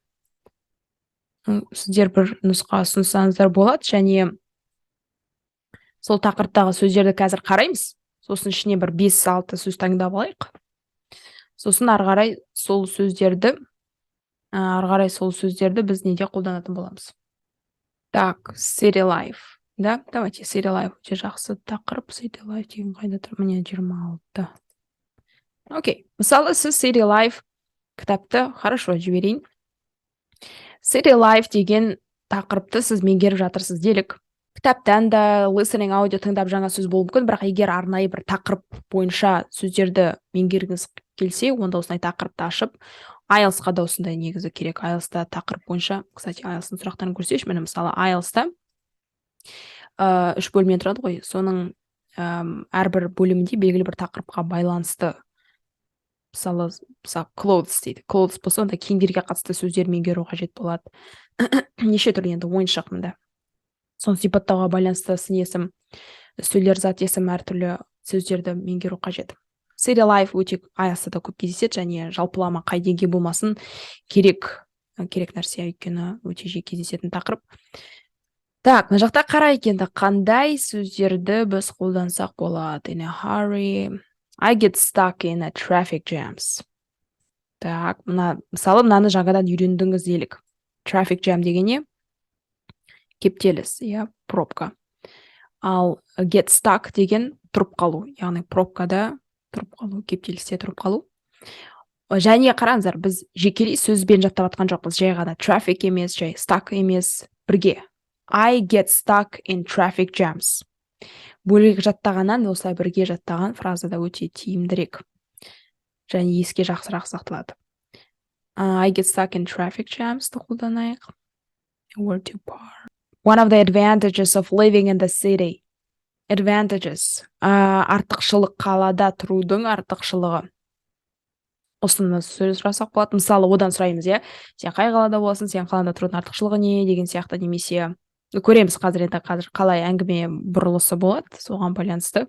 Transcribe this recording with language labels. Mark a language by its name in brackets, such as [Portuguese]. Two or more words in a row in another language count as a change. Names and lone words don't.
[Kazakh] Сіздер бір нұсқа ұсынсаңыздар болады, және сол тақырыптағы сөздерді қазір қараймыз. Сосын ішіне бір 5-6 сөз таңдап алайық. Сосын ары қарай сол сөздерді біз неде қолданатын боламыз. Так, [English] city life. [Russian] Да, давайте [English] city life. [Kazakh] Өте жақсы тақырып. [English] City life [Kazakh] деген қайда тұр? Міне 26. Окей. Мысалы, сіз [English] city life [Kazakh] кітапты хорошо жіберейін. [English] City life [Kazakh] деген тақырыпты сіз меңгеріп жатырсыз делік. Кітаптан да listening аудио тыңдап жаңа сөз болуы мүмкін, бірақ егер арнайы бір тақырып бойынша сөздерді меңгергіңіз келсе, онда осындай тақырыпты ашып, IELTS-қа да осындай негізі керек. IELTS-та тақырып бойынша, кстати, IELTS-ның сұрақтарын көрсеш, міне мысалы IELTS-та 3 бөлімнен тұрады ғой. Соның әрбір бөлімінде белгілі бір тақырыпқа байланысты, мысалы clothes дейді. Clothes болса, онда киімдерге қатысты сөздер меңгеру қажет болады. Неше түрлі енді ойыншық мында. Соны сипаттауға байланысты сын есім, сөйлер зат есім әртүрлі сөздерді меңгеру қажет. [English] city life [Kazakh] өте аясында көп кездеседі, және жалпылама қай деңгей болмасын керек нәрсе, өйткені өте жиі кездесетін тақырып. Так, мына жақта қара енді қандай сөздерді біз қолдансақ болады. [English] In a hurry, I get stuck in a traffic jams. [Kazakh] Так, мысалы мынаны жаңадан үйрендіңіз делік. [English] Traffic jam [Kazakh] деген не? Кептеліс, пробка. Ал [English] get stuck [Kazakh] деген тұрып қалу, яғни пробкада тұрып қалу, кептелісте тұрып қалу. Және қараңыздар, біз жекелей сөзбен жаттап атқан жоқпыз, жай ғана traffic емес, жай stuck емес, бірге. [English] I get stuck in traffic jams. [Kazakh] Бөлек жаттағаннан осылай бірге жаттаған фразада өте тиімдірек. Және еске жақсырақ сақталады. [English] I get stuck in traffic jams [Kazakh] ды қолданайық. [English] Where to park. One of the advantages of living in the city. Advantages. [Kazakh] Артықшылық, қалада тұрудың артықшылығы. Осыны сөз жасақ болады. Мысалы, одан сұраймыз, сен қай қалада боласың, сен қалада тұрудың артықшылығы не деген сияқты, немесе көреміз қазір қалай әңгіме бұрылысы болады, соған байланысты.